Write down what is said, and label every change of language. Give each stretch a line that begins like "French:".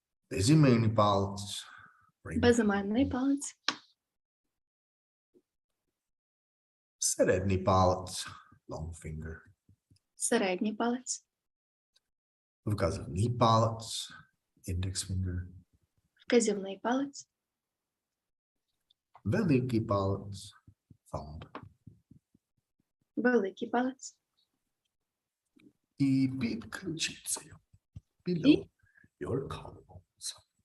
Ukrainian: Безіменний палець.
English: ring
Ukrainian: Безіменний палець. Середній палець,
English: long finger.
Ukrainian: Середній палець. Вказівний палець,
English: index finger.
Ukrainian: Вказівний палець. Великий палець,
English: thumb.
Ukrainian: Великий палець. І під ключицею,
English: below your collarbones.